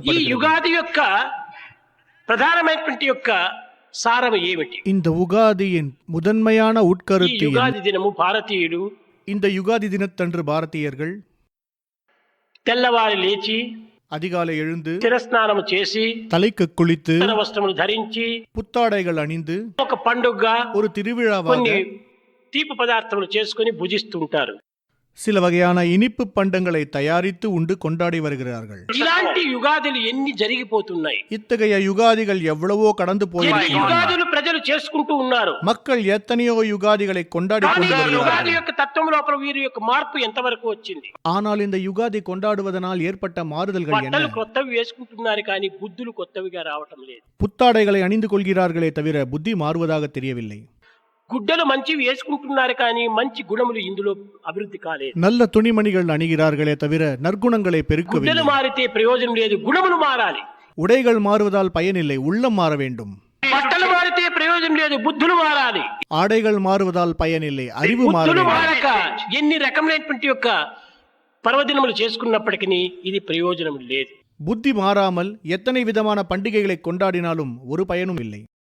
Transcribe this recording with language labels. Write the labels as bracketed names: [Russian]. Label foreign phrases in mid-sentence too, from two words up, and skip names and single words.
[Tamil] கொண்டாடப்படுகிறது. [Telugu] యుగాది యొక్క ప్రధానమైనటువంటి యొక్క సారము ఏమిటి? [Tamil] இந்த உகாதியின் முதன்மையான [Telugu] ఈ [Tamil] உட்கருத்து என்ன? [Telugu] యుగాది దినము భారతీయుడు [Tamil] இந்த யுகாதி தினத்தன்று பாரதியர்கள் [Telugu] తెల్లవారి లేచి [Tamil] அதிகாலை எழுந்து [Telugu] శిరస్నానము చేసి [Tamil] தலைக்கு குளித்து [Telugu] నూతన వస్త్రములు ధరించి [Tamil] புத்தாடைகள் அணிந்து [Telugu] ఒక పండుగగా [Tamil] ஒரு திருவிழாவாக [Telugu] కొన్ని తీపి పదార్థములు చేసుకొని భుజిస్తుంటారు. [Tamil] சில வகையான இனிப்பு பண்டங்களை தயாரித்து உண்டு கொண்டாடி வருகிறார்கள். [Telugu] ఇలాంటి యుగాదులు ఎన్ని జరిగిపోతున్నాయి? [Tamil] இத்தகைய யுகாதிகள் எவ்வளவோ கடந்து [Telugu] ఎన్ని [Tamil] போயிருக்கின்றன. [Telugu] యుగాదులు ప్రజలు చేసుకుంటూ ఉన్నారు. [Tamil] மக்கள் எத்தனையோ யுகாதிகளை கொண்டாடி [Telugu] కానీ [Tamil] கொண்டு [Telugu] ఆ యుగాది [Tamil] வருகிறார்கள். [Telugu] యొక్క తత్వం లోపల వీరి యొక్క మార్పు ఎంతవరకు వచ్చింది? [Tamil] ஆனால் இந்த யுகாதி கொண்டாடுவதனால் ஏற்பட்ட மாறுதல்கள் என்ன? [Telugu] బట్టలు కొత్తవి వేసుకుంటున్నారు కానీ బుద్ధులు కొత్తవిగా రావటం లేదు. [Tamil] புத்தாடைகளை அணிந்து கொள்கிறார்களே தவிர புத்தி மாறுவதாக தெரியவில்லை. [Telugu] గుడ్డలు మంచివి వేసుకుంటున్నారు కానీ మంచి గుణములు ఇందులో అభివృద్ధి కాలేదు. [Tamil] நல்ல துணிமணிகள் அணிகிறார்களே தவிர நற்குணங்களை [Telugu] గుడ్డలు [Tamil] பெருக்கவில்லை. [Telugu] మారితే ప్రయోజనం లేదు, గుణములు మారాలి. [Tamil] உடைகள் மாறுவதால் பயனில்லை, உள்ளம் மாற வேண்டும். [Telugu] బట్టలు మారితే ప్రయోజనం లేదు, బుద్ధులు మారాలి. [Tamil] ஆடைகள் மாறுவதால் பயனில்லை, அறிவு மாற [Telugu] బుద్ధులు [Tamil] வேண்டும். [Telugu] మారక ఎన్ని రకములైనటువంటి యొక్క పర్వదినములు చేసుకున్నప్పటికీ ఇది ప్రయోజనం లేదు. [Tamil] புத்தி மாறாமல் எத்தனை விதமான பண்டிகைகளை கொண்டாடினாலும் ஒரு பயனும் இல்லை.